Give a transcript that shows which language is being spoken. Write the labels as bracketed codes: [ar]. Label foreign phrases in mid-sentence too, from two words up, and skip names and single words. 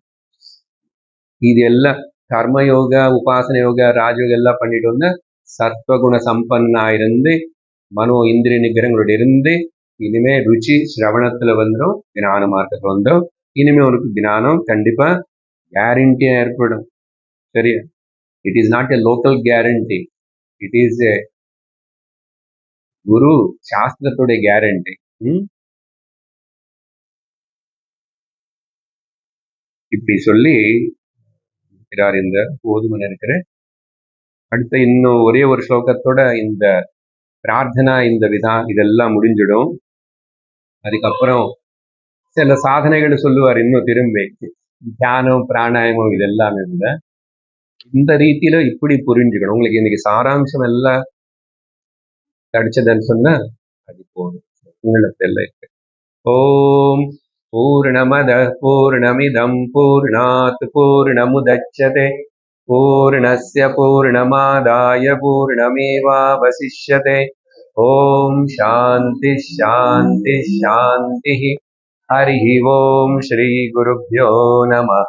[ta] இது எல்லாம் கர்மயோக உபாசன யோக ராஜயோக எல்லாம் பண்ணிட்டு வந்து சத்வகுண சம்பன்னா இருந்து மனோ இந்திரிய நிகிரங்களோட இருந்து இனிமே ருச்சி சிரவணத்துல வந்துடும், ஞான மார்க்கத்துல வந்துடும். இனிமே உனக்கு ஞானம் கண்டிப்பா கேரண்டியா ஏற்படும், சரியா? [en] it is not a local guarantee, it is a guru சாஸ்திரத்துடைய கேரண்டி. [ta] இப்படி சொல்லி இந்த போதுமன் இருக்கிற அடுத்த இன்னும் ஒரே ஒரு ஸ்லோகத்தோட இந்த பிரார்த்தனா இந்த இதெல்லாம் முடிஞ்சிடும். அதுக்கப்புறம் சில சாதனைகள் சொல்லுவார், இன்னும் திரும்பி தியானம் பிராணாயமம் இதெல்லாமே இல்லை. இந்த ரீதியில இப்படி புரிஞ்சுக்கணும். உங்களுக்கு இன்னைக்கு சாராம்சம் எல்லாம் கிடைச்சதுன்னு சொன்னா அது போதும், உங்களுக்கு இருக்கு. [sa] ओम् पूर्णमदः पूर्णमिदम् पूर्णात् पूर्णमुदच्यते पूर्णस्य पूर्णमादाय पूर्णमेवावशिष्यते. ओम् शान्ति शान्ति शान्ति. हरि ओम् श्री गुरुभ्यो नमः.